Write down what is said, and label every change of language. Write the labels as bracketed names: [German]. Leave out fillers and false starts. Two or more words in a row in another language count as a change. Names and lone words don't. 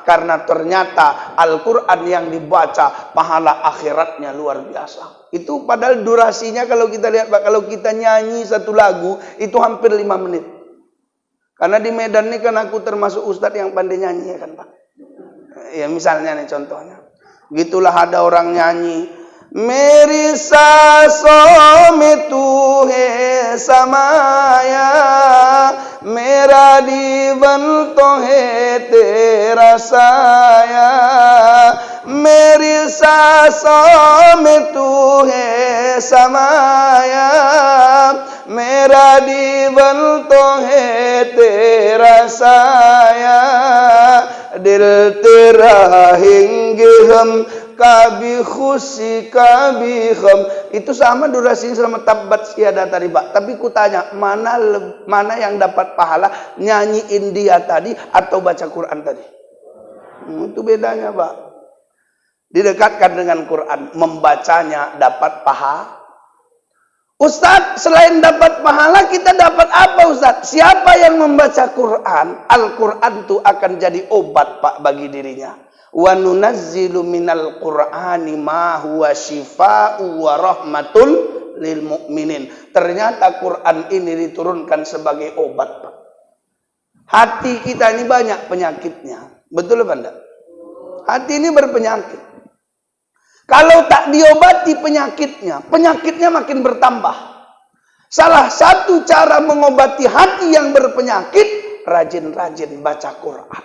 [Indonesian] Karena ternyata Al-Quran yang dibaca pahala akhiratnya luar biasa. Itu padahal durasinya kalau kita lihat Pak, kalau kita nyanyi satu lagu itu hampir 5 menit. Karena di Medan ini kan aku termasuk ustadz yang pandai nyanyi ya kan Pak. Ya misalnya nih contohnya, gitulah ada orang nyanyi, [Hindi] मेरी सांसों में तू है समाया, मेरा जीवन तो है तेरा साया, मेरी सांसों में तू है समाया, मेरा जीवन तो है तेरा साया, दिल तेरा रहेंगे हम कभी खुशी कभी ग़म. [Indonesian] Itu sama durasinya sama [Arabic] تبت يدا [Indonesian] tadi Pak. Tapi kutanya, mana yang dapat pahala, nyanyiin dia tadi atau baca Quran tadi? Itu bedanya Pak. Didekatkan dengan Quran, membacanya dapat pahala. Ustadz, selain dapat pahala, kita dapat apa Ustadz? Siapa yang membaca Quran, Al-Quran itu akan jadi obat Pak bagi dirinya. [Arabic] وننزل من القرآن ما هو شفاء ورحمة للمؤمنين. [Indonesian] Ternyata Quran ini diturunkan sebagai obat Pak. Hati kita ini banyak penyakitnya. Betul apa enggak? Hati ini berpenyakit. Kalau tak diobati penyakitnya, penyakitnya makin bertambah. Salah satu cara mengobati hati yang berpenyakit, rajin-rajin baca Quran.